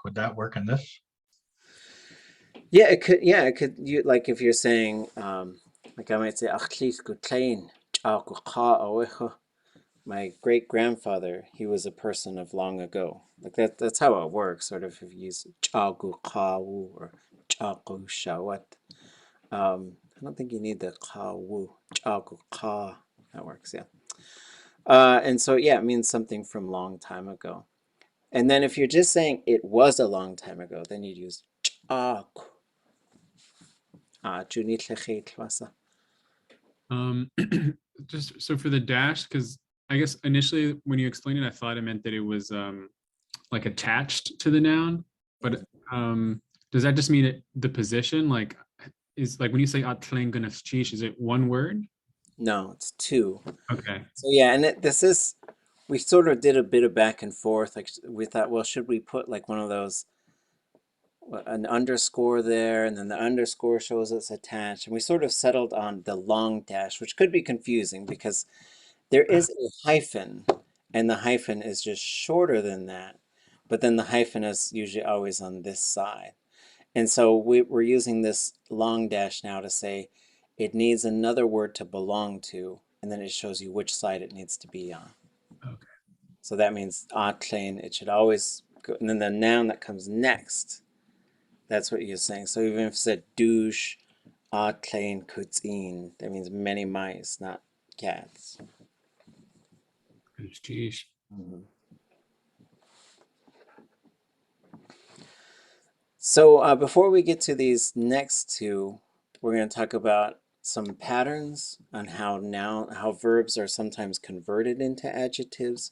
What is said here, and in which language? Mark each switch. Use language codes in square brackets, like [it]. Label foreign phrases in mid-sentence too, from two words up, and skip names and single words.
[en] Would that work in this? yeah, it could. Yeah, it could. Like if you're saying, like I might say, my great grandfather, he was a person of long ago. Like that's how it works. Sort of if you use [tli] chagu kawu [en] or [tli] chagu shawat. [en] I don't think you need the kawu, [tli] chagu ka. [en] That works, yeah. And so yeah, it means something from long time ago. And then if you're just saying it was a long time ago, then you'd use chak. Just so for the dash, because I guess initially when you explained it, I thought it meant that it was like attached to the noun, but does that just mean the position? Like is like when you say ʼaan, is it one word? No, it's two. Okay. So yeah, and this is, we sort of did a bit of back and forth. Like we thought, well, should we put like one of those, an underscore there, and then the underscore shows it's attached. And we sort of settled on the long dash, which could be confusing because there is a hyphen, and the hyphen is just shorter than that. But then the hyphen is usually always on this side. And so we're using this long dash now to say it needs another word to belong to, and then it shows you which side it needs to be on. Okay. So that means ʼaan, it should always go, and then the noun that comes next, that's what you're saying. So even if it said douche, [tli] ʼaan kutzin, [en] that means many mice, not cats. Sheesh. Mhm. So before we get to these next two, we're going to talk about some patterns on how verbs are sometimes converted into adjectives.